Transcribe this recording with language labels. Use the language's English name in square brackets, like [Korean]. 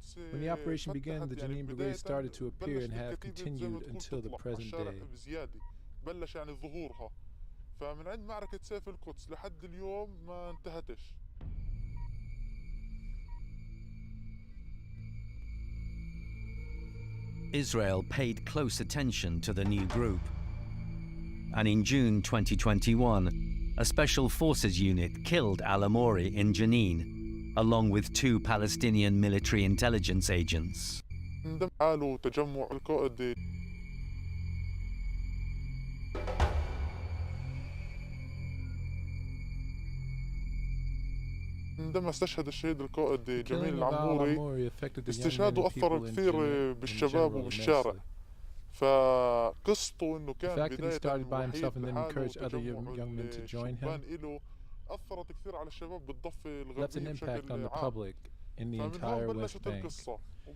[English] When the operation began, the Jenin brigade started to appear and have continued until the present day. [Arabic] بلش يعني ظهورها فمن عند معركة سيف القدس لحد اليوم ما انتهتش. [English] Israel paid close attention to the new group. And in June 2021, a special forces unit killed al-Amouri in Jenin, along with 2 Palestinian military intelligence agents. [Arabic] تجمع القائد عندما استشهد الشهيد القائد جميل العموري استشهاده أثر كثير بالشباب وبالشارع فقصته إنه كان بداية الوحيد لحاله له أثرت كثير على الشباب بالضفة الغربية بشكل عام فمن هون بلشت القصة